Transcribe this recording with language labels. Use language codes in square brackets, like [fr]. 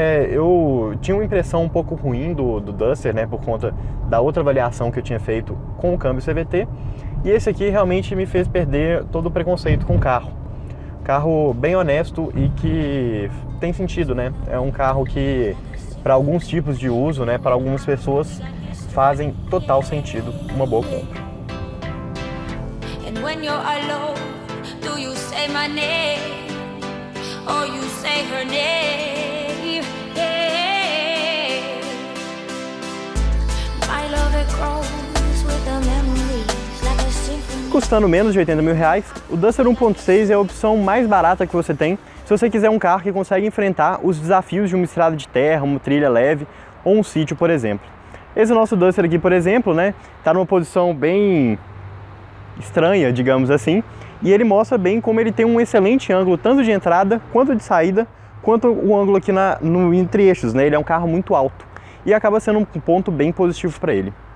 [pt] Eu tinha uma impressão um pouco ruim do Duster, né, por conta da outra avaliação que eu tinha feito com o câmbio CVT, e esse aqui realmente me fez perder todo o preconceito com o carro. Carro bem honesto e que tem sentido, né? É um carro que, para alguns tipos de uso, né, para algumas pessoas, fazem total sentido, uma boa compra. [en] And when you're alone, do you say my name? Or you say her name? Yeah. My love it grows with the memories like a symphony. [pt] Custando menos de 80 mil reais, o Duster 1.6 é a opção mais barata que você tem se você quiser um carro que consegue enfrentar os desafios de uma estrada de terra, uma trilha leve ou um sítio, por exemplo. Esse nosso Duster aqui, por exemplo, né, tá numa posição bem estranha, digamos assim, e ele mostra bem como ele tem um excelente ângulo, tanto de entrada, quanto de saída, quanto o ângulo aqui entre eixos, né? Ele é um carro muito alto e acaba sendo um ponto bem positivo para ele.